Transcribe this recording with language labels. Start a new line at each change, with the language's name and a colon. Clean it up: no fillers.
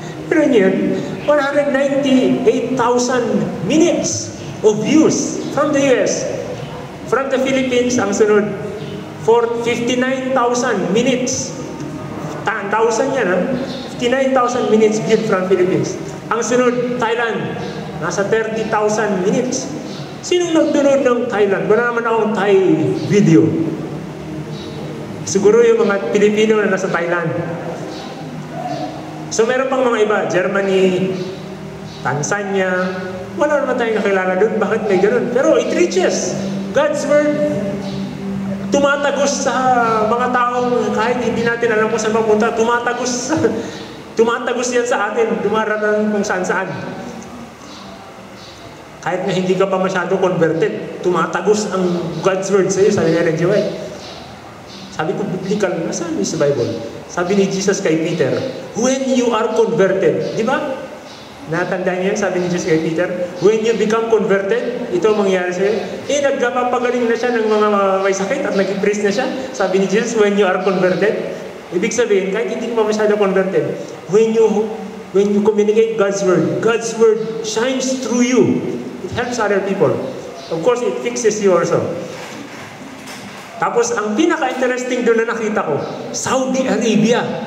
Filipino: Pero yun,
English: 198,000 minutes of views from the US. From the Philippines,
Filipino: ang sunod,
English: for 59,000 minutes. 1,000 yan, ha? 59,000 minutes viewed from Philippines.
Filipino: Ang sunod, Thailand, nasa 30,000 minutes. Sinong nagdunod ng Thailand? Wala naman akong Thai video. Siguro yung mga Pilipino na nasa Thailand. So meron pang mga iba, Germany, Tanzania, wala naman tayong nakilala doon. Bakit may ganun?
English: Pero it reaches.
Filipino: God's Word tumatagos sa mga taong kahit hindi natin alam kung saan mapunta, tumatagos yan sa atin, dumarating kung saan-saan. Kahit na hindi ka pa masyado converted, tumatagos ang God's Word sa iyo, sabi ni Ellen G. White. Sabi ko, biblical, nasaan sa Bible? Sabi ni Jesus kay Peter,
English: when you are converted,
Filipino: di ba? Natandaan niyo yan, sabi ni Jesus kay Peter,
English: when you become converted,
Filipino: ito ang mangyayari sa'yo. Nagpapagaling na siya ng mga may sakit at nag-priest na siya. Sabi ni Jesus,
English: when you are converted,
Filipino: ibig sabihin, kahit hindi mo masyado converted,
English: when you communicate God's Word shines through you. It helps other people. Of course, it fixes you also.
Filipino: Tapos, ang pinaka-interesting doon na nakita ko, Saudi Arabia.